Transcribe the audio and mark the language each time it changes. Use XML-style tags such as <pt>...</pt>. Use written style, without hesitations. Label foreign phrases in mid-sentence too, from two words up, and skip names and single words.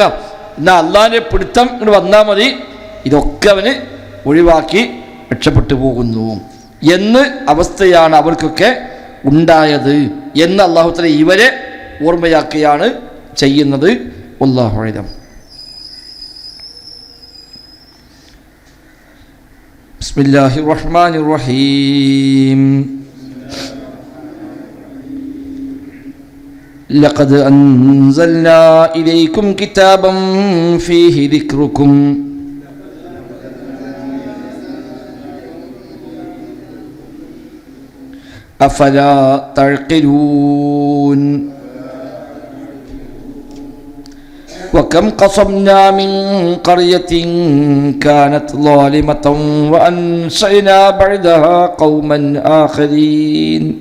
<ml>എന്നാൽ അള്ളാഹിൻ്റെ പിടുത്തം ഇങ്ങോട്ട് വന്നാൽ മതി, ഇതൊക്കെ അവന് ഒഴിവാക്കി രക്ഷപ്പെട്ടു പോകുന്നു എന്ന് അവസ്ഥയാണ് അവർക്കൊക്കെ ഉണ്ടായത് എന്ന്</ml> <ar>الله تعالى</ar> <ml>ഇവരെ ഓർമ്മയാക്കുകയാണ് ചെയ്യുന്നത്.</ml> <ar>والله أعلم. بسم الله الرحمن الرحيم. لقد أنزلنا إليكم كتابا فيه ذكركم أفلا تعقلون وكم قصمنا من قرية كانت ظالمة وأنشأنا بعدها قوما آخرين</ar>